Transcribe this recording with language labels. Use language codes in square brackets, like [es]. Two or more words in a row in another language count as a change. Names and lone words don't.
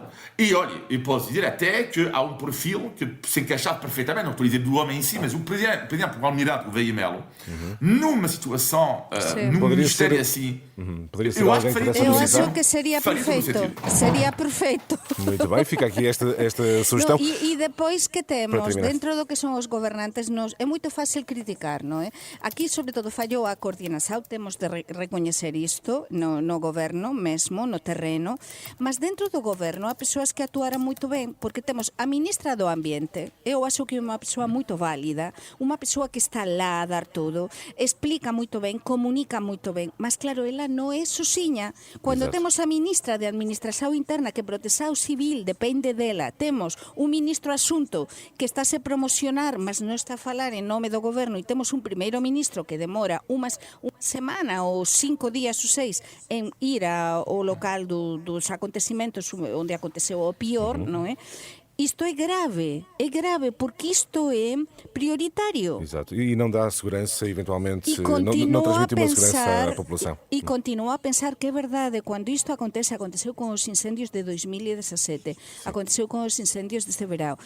[pt] E olha, eu posso dizer até que há um perfil que se encaixava perfeitamente, não estou a dizer do homem em si, mas por exemplo, o Almirante Gouveia Melo, numa situação, num ministério assim, poderia ser eu acho que seria perfeito. Seria perfeito. Muito bem, fica aqui esta sugestão. [gl] E depois que temos, dentro do que son os gobernantes, é muito fácil criticar, non é? Aquí, sobre todo, fallou a coordinación, temos de recoñecer isto no goberno mesmo, no terreno, mas dentro do goberno há persoas que actuaran moito ben, porque temos a ministra do Ambiente, eu acho que é unha persoa moito válida, unha persoa que está lá a dar todo, explica moito ben, comunica moito ben, mas claro, ela non é sozinha. Cando temos a ministra de Administración Interna, que Protección Civil depende dela, temos un ministro asunto que está a se promocionar, mas non está a falar en nome do goberno, e temos un primeiro ministro que demora unha semana ou 5 días ou 6 en ir ao local dos acontecimentos onde aconteceu o pior, non é? Isto é grave, porque isto é prioritário. [pt] Exato, e não dá segurança, eventualmente, não transmite uma segurança à população. E continuo a pensar que é verdade, quando isto aconteceu com os incêndios de 2017, aconteceu com os incêndios deste verão.